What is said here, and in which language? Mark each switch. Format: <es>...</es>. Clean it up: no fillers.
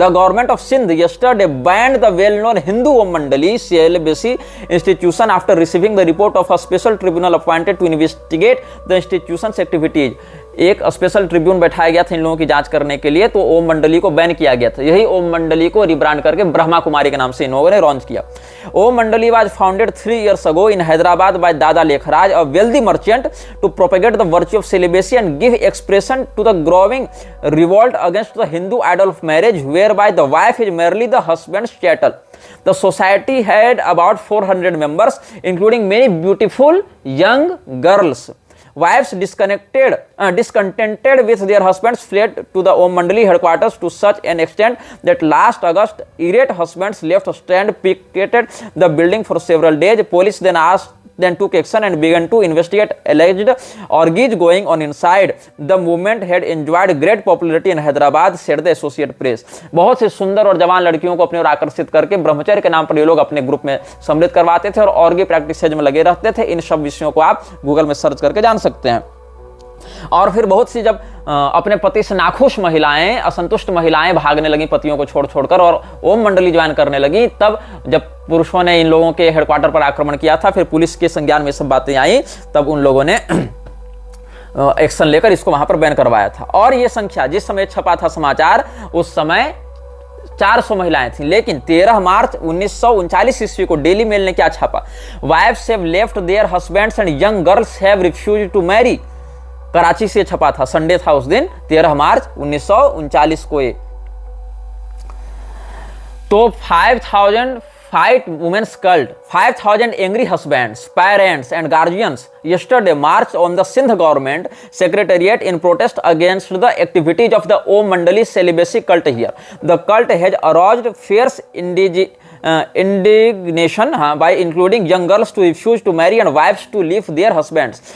<en>The government of Sindh yesterday banned the well known Hindu Om Mandali celibacy institution after receiving the report of a special tribunal appointed to investigate the institution's activities.</en> <hi>एक special Tribune बैठाया गया था इन लोगों की जांच करने के लिए, तो ओम मंडली को बैन किया गया था। यही ओम मंडली को रिब्रांड करके ब्रह्मा कुमारी के नाम से इन लोगों ने लॉन्च किया।</hi> <en>Om Mandali was founded 3 years ago in Hyderabad by Dada Lekhraj, a wealthy merchant, to propagate the virtue of celibacy and give expression to the growing revolt against the Hindu idol of marriage, whereby the wife is merely the husband's chattel. The society had about 400 members, including many beautiful young girls. Wives discontented with their husbands fled to the Om Mandali headquarters to such an extent that last August, irate husbands left stand picketed the building for several days. Police then took action and began to investigate alleged orgies going on inside. The movement had enjoyed great popularity in Hyderabad, said the Associated Press.</en> <hi>बहुत से सुंदर और जवान लड़कियों को अपने ओर आकर्षित करके ब्रह्मचर्य के नाम पर ये लोग अपने ग्रुप में सम्मिलित करवाते थे और ऑर्गी प्रैक्टिसेज में लगे रहते थे। इन सब विषयों को आप गूगल में सर्च करके जान सकते हैं। और फिर बहुत सी जब अपने पति से नाखुश महिलाएं, असंतुष्ट महिलाएं भागने लगी पतियों को छोड़ छोड़कर और ओम मंडली ज्वाइन करने लगी, तब जब पुरुषों ने इन लोगों के हेडक्वार्टर पर आक्रमण किया था, फिर पुलिस के संज्ञान में सब बातें आई, तब उन लोगों ने एक्शन लेकर इसको वहां पर बैन करवाया था। और ये संख्या जिस समय छपा था समाचार, उस समय 400 महिलाएं थी। लेकिन 13 मार्च 1939 ईस्वी को डेली मेल ने क्या छापा?</hi> <en>Wives have left their husbands and young girls have refused to marry.</en> <hi>Karachi से छपा था, संडे था उस दिन, 13 मार्च 1939 को ये।</hi> <en>तो 5000 fight women's cult, 5,000 angry husbands, parents and guardians yesterday marched on the Sindh government secretariat in protest against the activities of the Om Mandali celibacy cult here. The cult has aroused fierce indignation by including young girls to refuse to marry and wives to leave their husbands.</en>